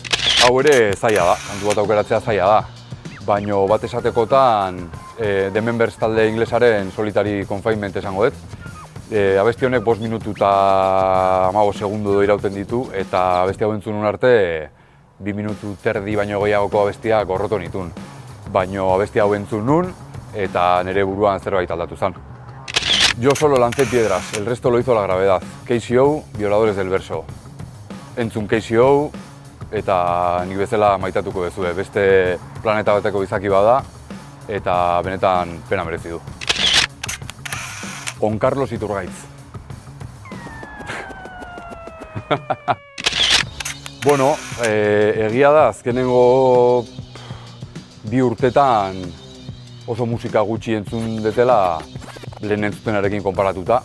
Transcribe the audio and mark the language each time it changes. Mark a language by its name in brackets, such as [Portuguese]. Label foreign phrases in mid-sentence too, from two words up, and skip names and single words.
[Basque] Hau ere zaila da, kantu bat aukeratzea zaila da. Baina bat esatekotan The Members talde inglesaren Solitary Confinement esango dut. Abesti honek 5 minutu eta 15 segundu irauten ditu eta abesti hau entzun arte 2 minutu terdi baino gehiagoko abestiak gorroto nitun. Baina abesti hau entzun nun eta nire buruan zerbait aldatu zen. [Spanish] Yo solo lancé piedras, el resto lo hizo la gravedad. KCO, Violadores del Verso. [Basque] Entzun KCO eta nik bezala maitatuko dezue. Beste planeta bateko izaki bada eta benetan pena merezi du. On Carlos Iturgaitz. Bueno, egia da, azkenengo 2 urtetan oso musika gutxi entzun detela lehen entzutenarekin konparatuta.